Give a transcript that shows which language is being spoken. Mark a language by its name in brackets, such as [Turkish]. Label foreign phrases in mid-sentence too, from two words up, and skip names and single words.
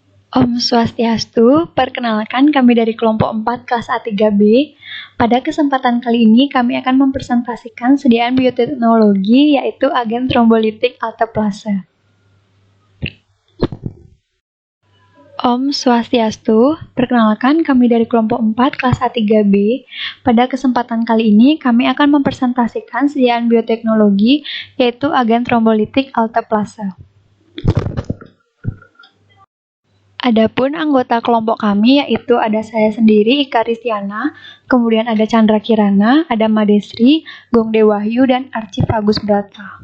[Indonesian] Om Swastiastu, perkenalkan kami dari kelompok 4 kelas A3B. Pada kesempatan kali ini kami akan mempresentasikan sediaan bioteknologi yaitu agen trombolitik alteplase. Om Swastiastu, perkenalkan kami dari kelompok 4 kelas A3B. Pada kesempatan kali ini kami akan mempresentasikan sediaan bioteknologi yaitu agen trombolitik alteplase. Adapun anggota kelompok kami yaitu ada saya sendiri, Ika Ristiana, kemudian ada Chandra Kirana, ada Madesri, Gongde Wahyu, dan Archie Agus Brata.